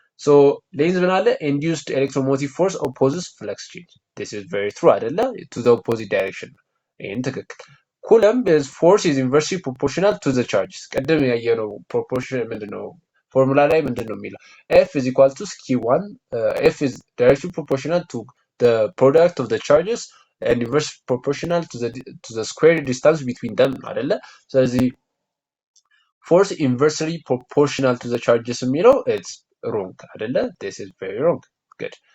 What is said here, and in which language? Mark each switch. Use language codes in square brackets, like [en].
[en] So length ምን አለ induced electromotive force opposes flux change. This is very true አይደለ? To the opposite direction. [am] ይሄን ትክክል። [en] Coulomb is force is inversely proportional to the charges. [am] ቀደም ያየነው proportion ምንድነው? [en] ፎርሙላ ላይ ምንድነው የሚለው? F is equal to Q1. F is directly proportional to the product of the charges and inverse proportional to the square distance between them አይደለ? ስለዚህ force inversely proportional to the charges የሚለው it's wrong አይደለ? This is very wrong. Good.